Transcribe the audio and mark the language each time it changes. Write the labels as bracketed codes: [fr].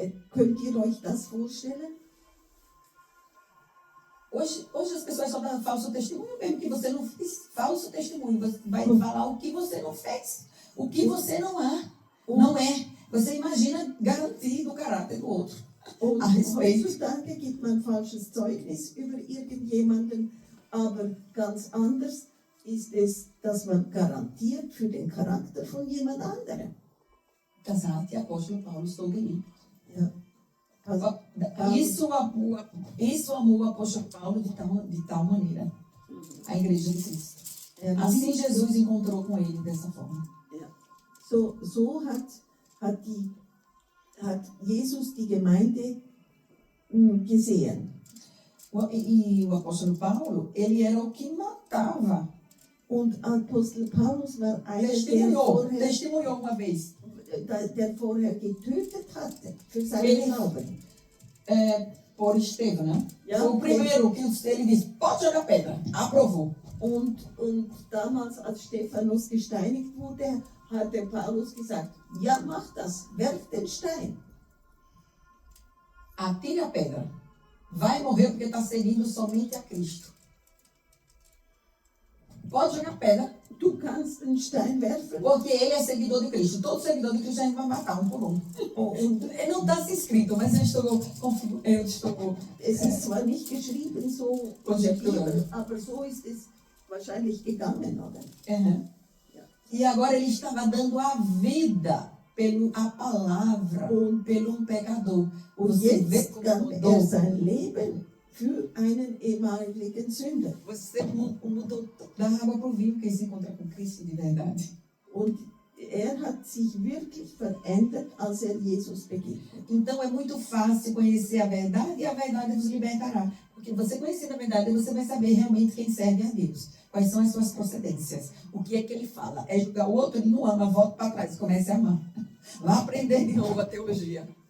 [de] Könnt ihr euch das vorstellen? [pt] Hoje as pessoas só dão falso testemunho mesmo, que você não fez. Falso testemunho. Você vai falar o que você não fez. O que você não é. Você imagina garantir do caráter do outro. [de] Und [pt] a respeito. [de] heutzutage gibt man falsches Zeugnis über irgendjemanden, aber ganz anders ist es, dass man garantiert für den Charakter von jemand anderem. Das hat der Apóstolo Paulo so geliebt. Ja. [pt] Isso amou o apóstolo Paulo de tal maneira. A igreja de Cristo. Assim Jesus encontrou com ele dessa forma. [de] Ja. So hat Jesus die Gemeinde gesehen. [pt] E o apóstolo Paulo, ele era o que matava. [de] Und Apostel Paulus war einer, [pt] Testemunhou uma vez. [de] der vorher getötet hatte für seinen Glauben. [pt] Por Estevão, né? [de] Ja, [pt] Foi o primeiro que ele disse, pode jogar pedra. Aprovou. [de] Und damals, als Stephanus gesteinigt wurde, hat der Paulus gesagt, ja, mach das, werf den Stein. [pt] Atire a pedra. Vai morrer porque está seguindo somente a Cristo. Pode jogar pedra. [de] Du kannst den Stein werfen. [pt] Porque ele é seguidor de Cristo. Todo seguidor de Cristo a gente vai matar um por um. Não está se escrito, mas eu estou [de] Es ist zwar nicht geschrieben so in der Bibel, aber so ist es wahrscheinlich gegangen, oder? Uhum. [pt] E agora ele estava dando a vida a palavra pelo pecador. [de] Und jetzt gab sein Leben für einen ehemaligen Sünder. [pt] Você mudou da água para o vinho, quem se encontra com Cristo de verdade. [de] Und hat sich wirklich verändert, als Jesus begegnet. [pt] Então é muito fácil conhecer a verdade e a verdade nos libertará. Porque você conhecendo a verdade, você vai saber realmente quem serve a Deus. Quais são as suas procedências. O que é que ele fala? É julgar o outro, ele não ama, volta para trás, comece a amar. Vá aprender de novo a teologia.